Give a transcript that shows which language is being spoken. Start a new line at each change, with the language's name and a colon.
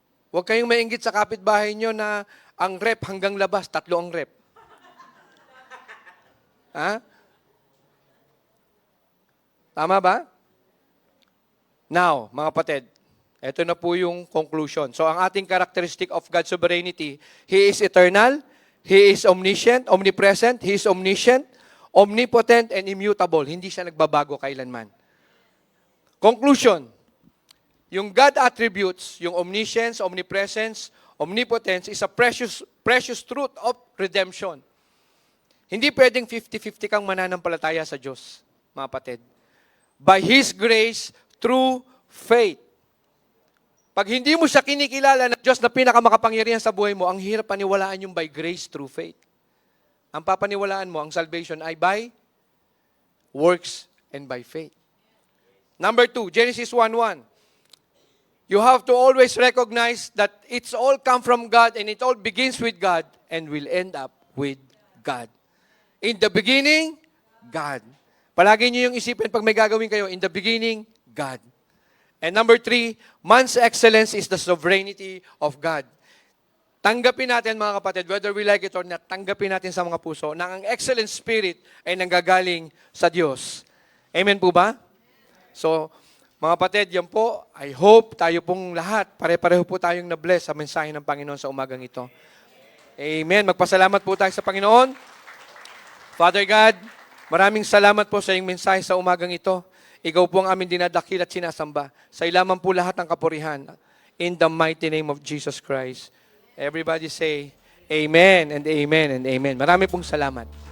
Filipino: Huwag kayong maiinggit sa kapitbahay niyo na ang rep hanggang labas, 3 ang rep. Ha? Tama ba? Now, mga kapatid, ito na po yung conclusion. So, ang ating
English: characteristic of God's sovereignty, He is eternal, He is omniscient, omnipresent, He is omniscient, omnipotent, and immutable.
Filipino: Hindi siya nagbabago kailanman.
English: Conclusion, yung God attributes, yung omniscience, omnipresence, omnipotence, is a precious truth of redemption.
Filipino: Hindi pwedeng 50-50 kang mananampalataya sa Diyos, mga kapatid.
English: By His grace, through faith.
Filipino: Pag hindi mo siya kinikilala na Diyos na pinakamakapangyarihan sa buhay mo, ang hirap paniwalaan yung
English: by grace through faith.
Filipino: Ang papaniwalaan mo, ang salvation ay
English: by works and by faith. Number 2, Genesis 1:1. You have to always recognize that it's all come from God and it all begins with God and will end up with God. In the beginning, God.
Filipino: Palagi niyo yung isipin pag may gagawin kayo, in the beginning, God.
English: And number 3, man's excellence is the sovereignty of God.
Filipino: Tanggapin natin mga kapatid,
English: whether we like it or not,
Filipino: tanggapin natin sa mga puso na ang excellent spirit ay nanggagaling sa Diyos. Amen po ba? So, mga kapatid, yan po,
English: I hope
Filipino: tayo pong lahat, pare-pareho po tayong na-bless sa mensahe ng Panginoon sa umagang ito. Amen. Magpasalamat po tayo sa Panginoon. Father God, maraming salamat po sa iyong mensahe sa umagang ito. Ikaw po ang aming dinadakil at sinasamba. Sa ilaman po lahat ng kapurihan.
English: In the mighty name of Jesus Christ. Everybody say, Amen and Amen and Amen.
Filipino: Marami pong salamat.